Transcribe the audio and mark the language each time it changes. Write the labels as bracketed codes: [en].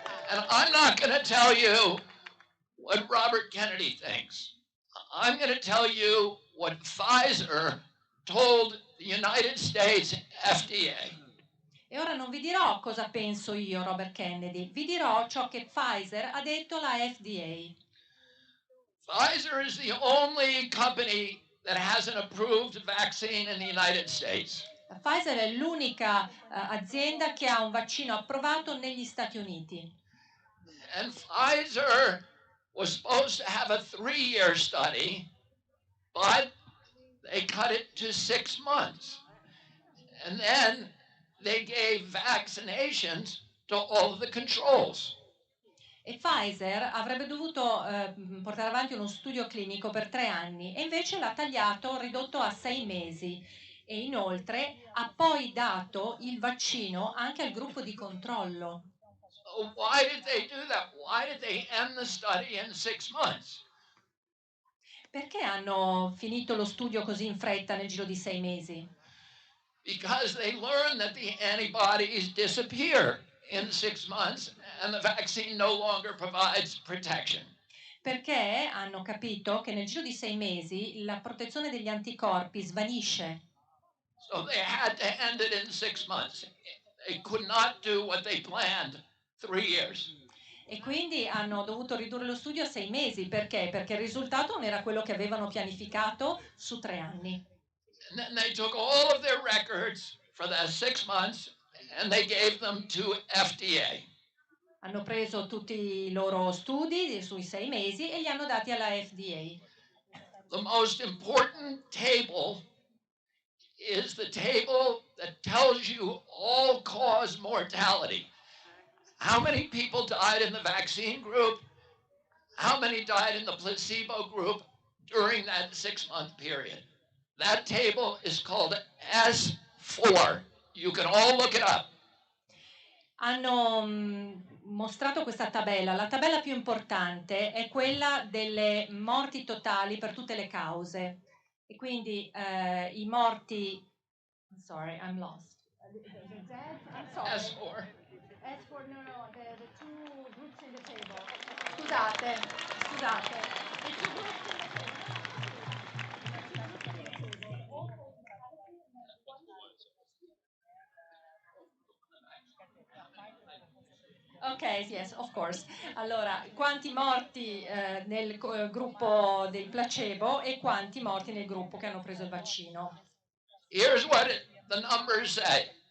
[en] And I'm not going to tell you what Robert Kennedy thinks. I'm going to tell you what Pfizer told the United States FDA. [it] E ora non vi dirò cosa penso io, Robert Kennedy, vi dirò ciò che Pfizer ha detto alla FDA. [en] Pfizer is the only company that has an approved vaccine in the United States. [it] Pfizer è l'unica azienda che ha un vaccino approvato negli Stati Uniti. [en] And Pfizer was supposed to have a 3-year study, but they cut it to 6 months. And then they gave vaccinations to all of the controls. [it] E Pfizer avrebbe dovuto portare avanti uno studio clinico per 3 anni e invece l'ha tagliato, ridotto a 6 mesi. E inoltre ha poi dato il vaccino anche al gruppo di controllo. [en] So why did they do that? Why did they end the study in 6 months? [it] Perché hanno finito lo studio così in fretta nel giro di 6 mesi? [en] Because they learned that the antibodies disappear in 6 months and the vaccine no longer provides protection. [it] Perché hanno capito che nel giro di 6 mesi la protezione degli anticorpi svanisce. [en] So they had to end it in 6 months. They could not do what they planned 3 years. [it] E quindi hanno dovuto ridurre lo studio a 6 mesi. Perché? Perché il risultato non era quello che avevano pianificato su 3 anni. [en] And then they took all of their records for that 6 months and they gave them to FDA. [it] Hanno preso tutti i loro studi sui 6 mesi e li hanno dati alla FDA. [en] The most important table is the table that tells you all-cause mortality. How many people died in the vaccine group? How many died in the placebo group during that 6-month period? That table is called S4. You can all look it up. [it] Hanno mostrato questa tabella. La tabella più importante è quella delle morti totali per tutte le cause. E quindi i morti... [en] Sorry, I'm lost. S4. S4, no, the two groups in the table. [it] Scusate. [en] The two groups in the table. Ok, yes, of course. [it] Allora, quanti morti nel gruppo del placebo e quanti morti nel gruppo che hanno preso il vaccino? [en] Here's what the numbers say.